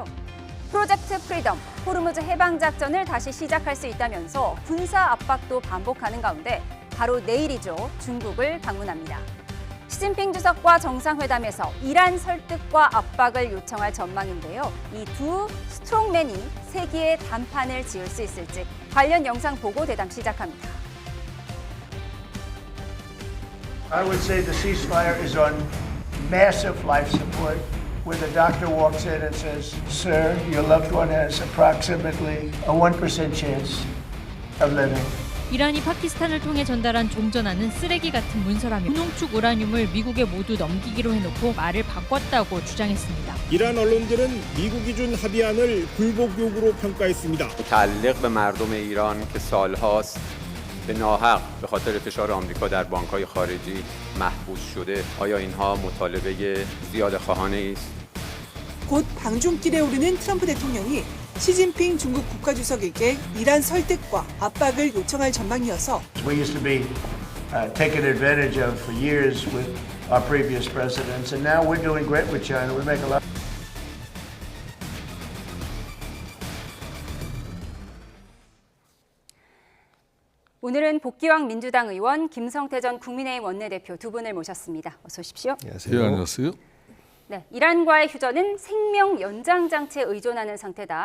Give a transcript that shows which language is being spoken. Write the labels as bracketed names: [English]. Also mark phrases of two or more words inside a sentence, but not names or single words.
[Korean] 프로젝트 프리덤, 호르무즈 해방 작전을 다시 시작할 수 있다면서 군사 압박도 반복하는 가운데 바로 내일이죠. 중국을 방문합니다. 시진핑 주석과 정상회담에서 이란 설득과 압박을 요청할 전망인데요. 이 두 스트롱맨이 세기의 단판을 지을 수 있을지 관련 영상 보고 대담 시작합니다. [English] I would say the ceasefire is on massive life support, where the doctor walks in and says, "Sir, your loved one has approximately a 1% chance of living." [Korean] 이란이 파키스탄을 통해 전달한 종전하는 쓰레기 같은 문서라며 무농축 우라늄을 미국에 모두 넘기기로 해놓고 말을 바꿨다고 주장했습니다. 이란 언론들은 미국이 준 합의안을 굴복 요구로 평가했습니다. [Persian] متعلق به مردم ایران که سالهاست به ناحق به خاطر فشار آمریکا در بانک‌های خارجی محبوس شده آیا اینها مطالبه زیاده‌خواهانه است؟ [Korean] 곧 방중길에 오르는 트럼프 대통령이 시진핑 중국 국가주석에게 이란 설득과 압박을 요청할 전망이어서 [English] We used to be taken advantage of for years with our previous presidents, and now we're doing great with China. We make a lot. [Korean] 오늘은 복귀왕 민주당 의원 김성태 전 국민의힘 원내대표 두 분을 모셨습니다. 어서 오십시오. 안녕하세요. 네, 안녕하세요. 네, 이란과의 휴전은 생명 연장 장치에 의존하는 상태다.